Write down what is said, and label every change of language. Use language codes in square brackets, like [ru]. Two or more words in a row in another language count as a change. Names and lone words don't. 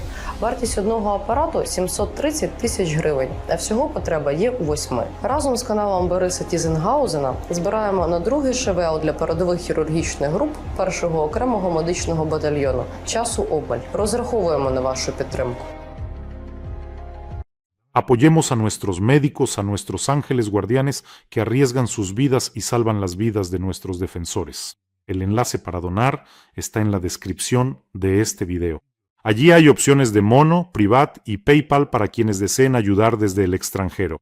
[uk] Вартість одного апарату – 730 тисяч гривень, а всього потреба є у 8. Разом з каналом Бориса Тізенгаузена збираємо на другий ШВЛ для передових хірургічних груп першого окремого медичного батальйону. Часу обмаль. Розраховуємо на вашу підтримку. [es] Apoyemos a nuestros médicos, a nuestros ángeles guardianes que arriesgan sus vidas y salvan las vidas de nuestros defensores. El enlace para donar está en la descripción de este video. Allí hay opciones de Mono, Privat y PayPal para quienes deseen ayudar desde el extranjero.